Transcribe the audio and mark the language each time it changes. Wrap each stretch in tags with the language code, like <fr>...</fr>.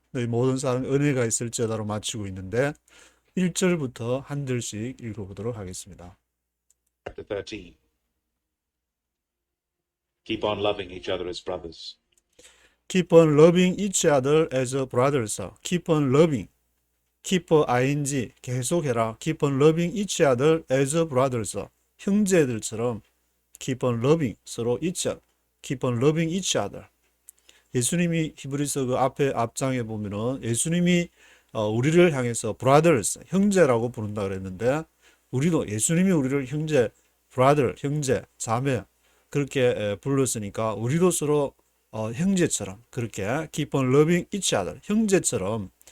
<ko>너희 모든 사람 은혜가 있을지어다로 마치고 있는데 1절부터 한 절씩 읽어보도록 하겠습니다.</ko> <en>Chapter 13. Keep on loving each other as brothers. Keep on loving each other as brothers. Keep on loving. Keep ing</en> <ko>계속해라.</ko> <en>Keep on loving each other as brothers.</en> <ko>형제들처럼</ko> <en>keep on loving</en> <ko>서로</ko> <en>each other. Keep on loving each other.</en> <ko>예수님이 히브리서 그 앞장에 보면은 예수님이 우리를 향해서 brothers 형제라고 부른다 그랬는데 우리도 예수님이 우리를 형제 brother 형제 자매 그렇게 불렀으니까 우리도 서로 형제처럼 그렇게</ko> <en>keep on loving each other</en> <ko>형제처럼</ko>